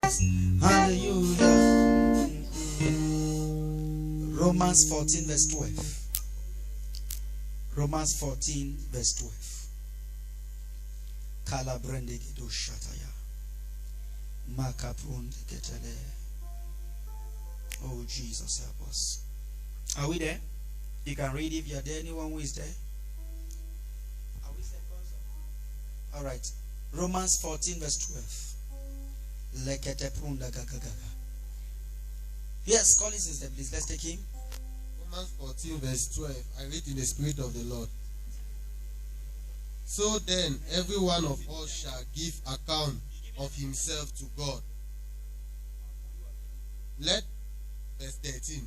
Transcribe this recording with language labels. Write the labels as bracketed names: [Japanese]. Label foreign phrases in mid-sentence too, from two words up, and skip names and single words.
[English] Hallelujah. Romans 14 verse 12. Romans 14 verse 12. Kalabrende gedo shataya. Makaprunde ketele. Oh, Jesus, help us. Are we there? You can read if you are there. Anyone who is there? Are we there? All right. Romans 14 verse 12. Lekete prunda gagagaga. Yes, call his sister, please. Let's take him. Romans 14 verse 12. I read in the Spirit of the Lord. So then, every one of us shall give account of himself to God. Let verse 13.